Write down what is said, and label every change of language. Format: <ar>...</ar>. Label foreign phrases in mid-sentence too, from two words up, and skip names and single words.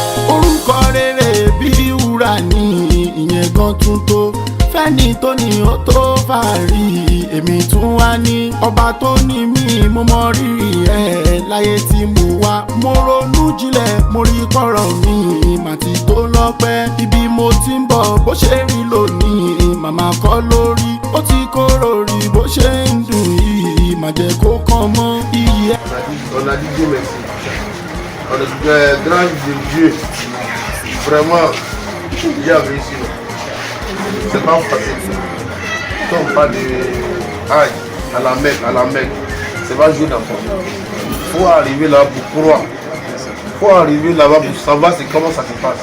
<yo>orúkọ rere bí wúrà ní ìyẹn gan tún tó fẹ́ni tó ní ó tó fàárí èmi tún wá ní ọba tó ní mí mo mọ rírì ẹ̀ láyé tí mo wá mo ronú jinlẹ̀ mo rí kọ̀rọ̀ mi màtí tó lọ́pẹ́ ibi mo ti ń bọ̀ bó ṣe rí lónìí màmá kọ́ lórí ó ti kóró rí bó ṣe ń dùn yìí má jẹ́ kó kàn mọ́ iyì ẹ̀.</yo> <fr>On a dit Dieu merci. On est grand de Dieu. Vraiment, il y a réussi. C'est pas facile. Quand on parle de Hajj à la Mecque, c'est pas jouer d'enfant. Il faut arriver là pour croire. Il faut arriver là-bas pour savoir comment ça se passe.</fr>